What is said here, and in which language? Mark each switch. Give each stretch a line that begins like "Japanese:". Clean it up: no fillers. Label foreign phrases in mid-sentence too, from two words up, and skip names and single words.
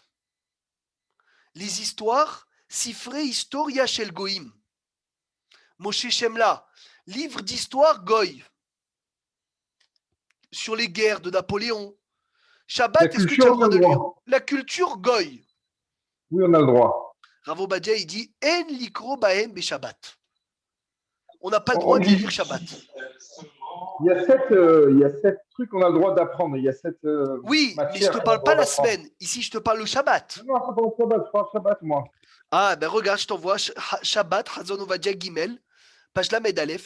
French: Les histoires,
Hebrew: ספרי היסטוריה של גויים.
French: Moshe Shemla, livre d'histoire Goï. Sur les guerres de Napoléon. Shabbat, est-ce que tu as le droit de lire? La culture Goï. Oui, on a le droit. Rav Obadia, il dit
Hebrew: אין לקרוא בהם בשבת.
French: On n'a pas le droit de lire Shabbat. Il y a sept trucs qu'on a le droit d'apprendre. Il y a sept oui, mais je ne te parle pas la semaine. Ici, je te parle le Shabbat. Non, c'est pas le Shabbat. Je parle Shabbat, moi. Ah, ben regarde, je t'envoie Shabbat, Hazon Ovadia Gimel, page
Hebrew: למד אלף.